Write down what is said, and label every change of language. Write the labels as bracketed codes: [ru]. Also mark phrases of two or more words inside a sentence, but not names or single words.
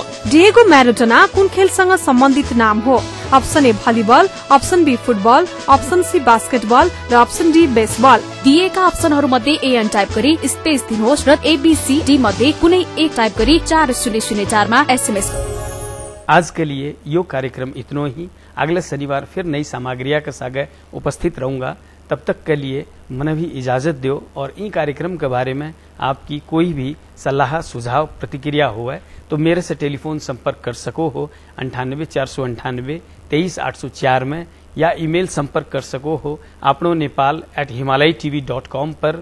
[ne] डिएगो म्याराडोना कुन खेलसँग सम्बन्धित नाम हो? [en] option A volleyball, option B football, option C basketball र option D baseball। [ne] दिएका अप्सनहरू मध्ये एएन टाइप गरी स्पेस दिनुहोस् र एबीसीडी मध्ये कुनै एक टाइप गरी 4004 मा एसएमएस। [mwr] आज के लिए यो कार्यक्रम इतना ही। [hi] अगले शनिवार फिर नई सामग्रियां के साथ उपस्थित रहूंगा। [mwr] तब तक के लिए मन भी इजाजत दो, और इन कार्यक्रम के बारे में आपकी कोई भी सलाह सुझाव प्रतिक्रिया हो तो मेरे से टेलीफोन संपर्क कर सको हो 98 498 23 804 में, या ईमेल संपर्क कर सको हो आपनो नेपाल@himalayatv.com पर।